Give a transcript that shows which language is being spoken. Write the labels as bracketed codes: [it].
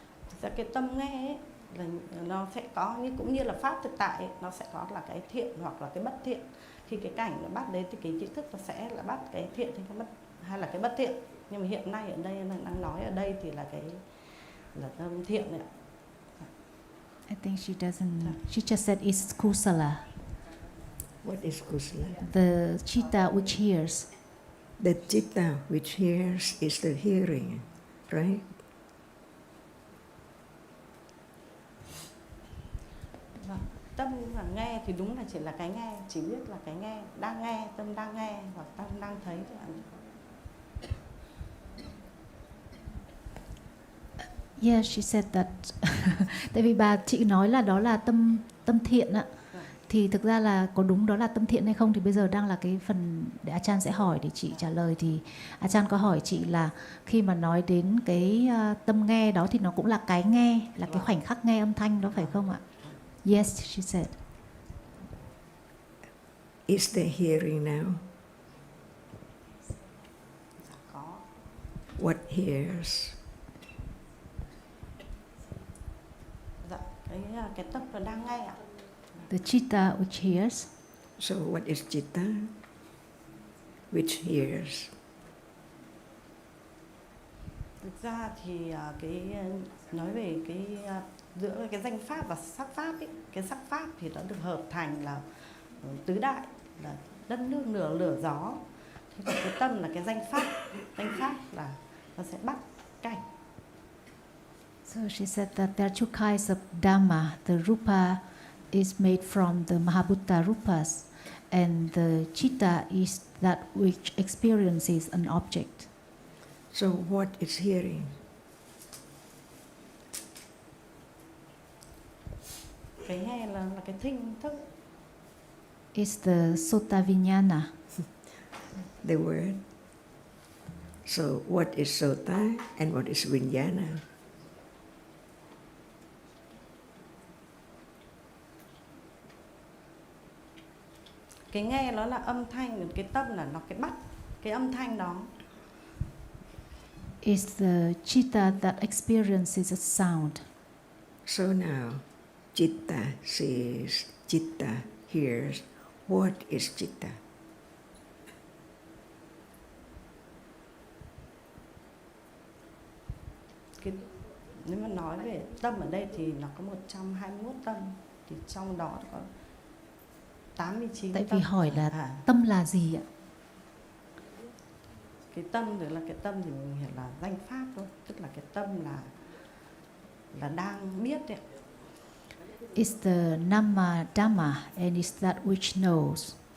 [vi] Thực ra cái tâm nghe ấy, là nó sẽ có như cũng như là pháp thực tại ấy, nó sẽ có là cái thiện hoặc là cái bất thiện. Khi cái cảnh nó bắt đấy thì cái nhị thức nó sẽ là bắt cái thiện hay là cái bất thiện. Nhưng mà hiện nay ở đây đang nói ở đây thì là cái là tâm thiện này. [en] I think she doesn't. She just said it's kusala. What is kusala? The chitta which hears. The chitta which hears is the hearing, right? [vi] Tâm là nghe thì đúng là chỉ là cái nghe, chỉ biết là cái nghe, đang nghe, tâm đang nghe hoặc tâm đang thấy. [en] Yeah, she said that. [vi] Tại vì chị nói là đó là tâm thiện ạ. Thì thực ra là có đúng đó là tâm thiện hay không thì bây giờ đang là cái phần để Achan sẽ hỏi để chị trả lời. Thì Achan có hỏi chị là khi mà nói đến cái tâm nghe đó thì nó cũng là cái nghe, là cái khoảnh khắc nghe âm thanh đó phải không ạ? [en] Yes, she said. Is there hearing now? What hears? [vi] Dạ, cái tâm là đang nghe ạ. [en] The chitta which hears. So what is chitta which hears? [vi] Thực ra thì cái nói về cái giữa cái danh pháp và sắc pháp ấy, cái sắc pháp thì nó được hợp thành là tứ đại, là đất nước lửa gió. Thế còn cái tâm là cái danh pháp là nó sẽ bắt cảnh. [en] So she said that there are two kinds of dhamma. The rupa is made from the mahabhuta rupas, and the chitta is that which experiences an object. So what is hearing? [vi] Cái nghe là cái thính thức. [en] Is the sota vijnana. The word. So what is sota and what is vijnana? [vi] Cái nghe nó là âm thanh, cái tâm là nó cái bắt cái âm thanh đó. [en] Is the chitta that experiences a sound. So now, chitta sees, chitta hears. What is chitta? [vi] Nếu mà nói về tâm ở đây thì nó có 121 tâm, thì trong đó có 89 Tại tâm. vì hỏi là tâm là gì ạ? Cái tâm thì là cái tâm thì mình hiểu là danh pháp thôi, tức là cái tâm là đang biết đấy. [en] Is the nama dhamma and is that which knows.